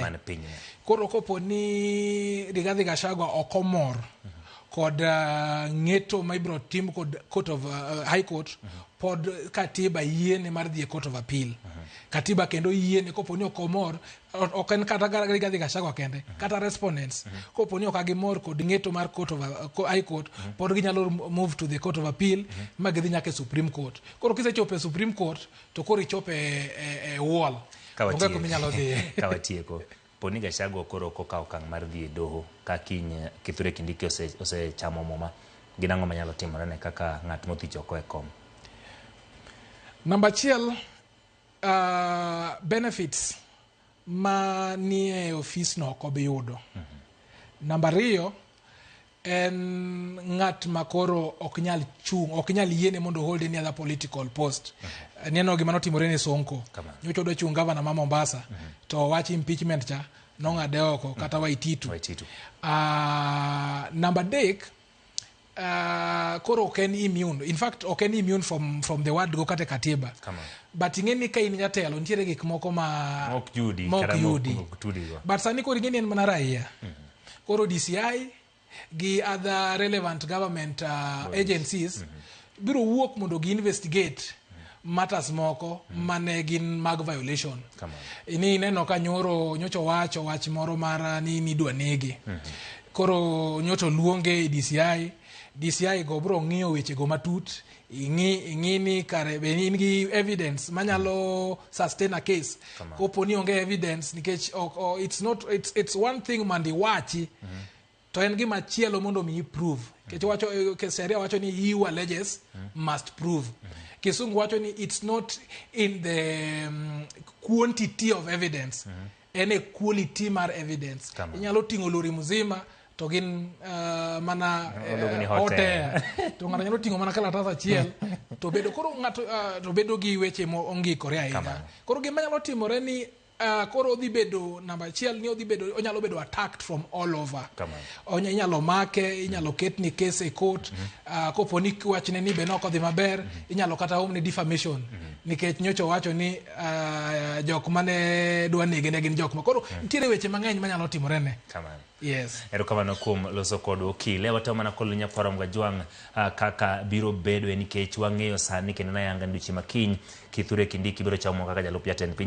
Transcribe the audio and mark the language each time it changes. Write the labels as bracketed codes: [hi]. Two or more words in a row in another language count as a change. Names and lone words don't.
[luo] Koro kopo ni Rigathi Gachagua okomor kod ng'eto ma ibro tim kod [en] court of high court, [luo] pod katiba yiene mar dhi e [en] court of appeal. [luo] Katiba kendo yiene kopo ni okomor, ok en kata Rigathi Gachagua kende, kata respondents kopo ni ok agimor kod ng'eto mar [en] court of high court, [luo] pod ginyalo [en] move to the court of appeal [luo] ma gidhi nyaka Supreme Court. Koro kisechope Supreme Court to koro ichope e wall. Kawatieko poni Gachagua koro kokawo okang' mar dhi e doho ka kiny Kithure Kindiki osechamo muma, gin ang'o manyalo timore ne kaka ng'at mothich oko e kom? Namba 1, benefits ma nie office no ok obi yudo. Namba 2, en ng'at makoro ok nyal yiene mondo [en] hold any other political post. [luo] Neno gima notimore ne Sonko. Nyocho do chung governor ma Mombasa, to wach impeachment cha nong'ade oko kata Waititu. Namba 3, koro ok en immune. [en] In fact, [luo] ok en [en] immune from the word go [luo] kate katiba. But ing'eni ka in jatelo nitiere gik moko ma ok yudi. But sani koro ing'eni en mana raia. Koro DCI gi [en] other relevant government agencies [luo] biro wuok mondo gi [en] investigate matters [luo] moko mane gin mag violation. Ini neno ka nyocho wacho wach moro mar ni dwa negi. Koro nyocho luonge DCI go bro ng'iyo weche go matut, ing'i ni kare be in gi evidence manyalo [en] sustain a case. [luo] Kopo ni onge evidence nikech [en] it's one thing [luo] mandi wachi to en gima chielo mondo mi prove kech wacho sheria wacho ni [en] he who alleges must prove. [luo] Kisungu wacho ni [en] it's not in the quantity of evidence [luo] en [en] a quality [luo] mar evidence. Inyalo tingo lori mzima to gin mana hotel to ng'ato nyalo tingo mana kalatas achiel to bedo koro ng'ato to bedo gi weche mo ongikore ahinya. Koro gima nyalo timore ni koro odhi bedo namba achiel ni odhi bedo onyalo bedo [en] attacked from all over. [luo] Inyalo make, inyalo ketni case e court, kopo ni wachne ni be noko dhi maber, inyalo kata omni defamation nikech nyocho wacho ni jok mane dwa nege ne gin jok ma koro nitiere weche mang'eny manyalo timore ne. Yes. Erokamano kuom loso kod Okil. Wato mana kolo nyaparom Gachagua kaka biro bedo nikech wang'eyo sani kendo na yanga nduchi makiny Kithure Kindiki biro chamo kaka jalup jatend piny.